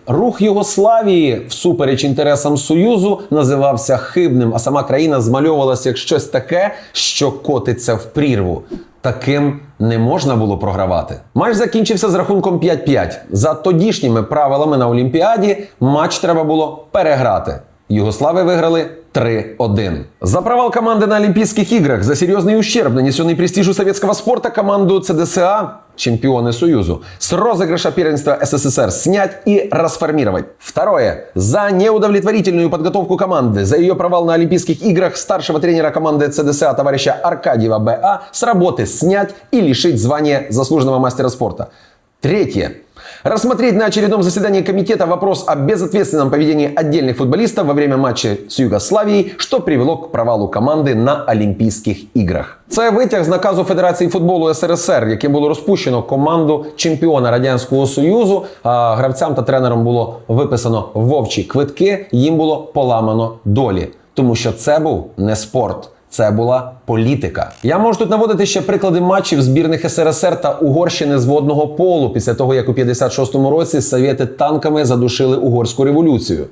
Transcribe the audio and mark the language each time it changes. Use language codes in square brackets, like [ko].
[uk] Рух Югославії, всупереч інтересам Союзу, називався хибним, а сама країна змальовувалася як щось таке, що котиться в прірву. Таким не можна було програвати. Матч закінчився з рахунком 5-5. За тодішніми правилами на Олімпіаді матч треба було переграти. Югослави виграли 3-1. [ru] За провал команды на Олимпийских играх, за серьезный ущерб, нанесенный престижу советского спорта, команду ЦДСА, чемпионы Союзу, с розыгрыша первенства СССР снять и расформировать. Второе. За неудовлетворительную подготовку команды, за ее провал на Олимпийских играх старшего тренера команды ЦДСА товарища Аркадьева Б.А. с работы снять и лишить звания заслуженного мастера спорта. Третье. Рассмотреть на очередном заседании комитета вопрос о безответственном поведении отдельных футболистов во время матча с Югославией, что привело к провалу [uk] команди на Олімпійських іграх. Це витяг з наказу Федерації футболу СРСР, яким було розпущено команду чемпіона Радянського Союзу. А гравцям та тренерам було виписано вовчі квитки, їм було поламано долі. Тому що це був не спорт. Це була політика. Я можу тут наводити ще приклади матчів збірних СРСР та Угорщини з водного полу після того, як у 56-му році совєти танками задушили угорську революцію.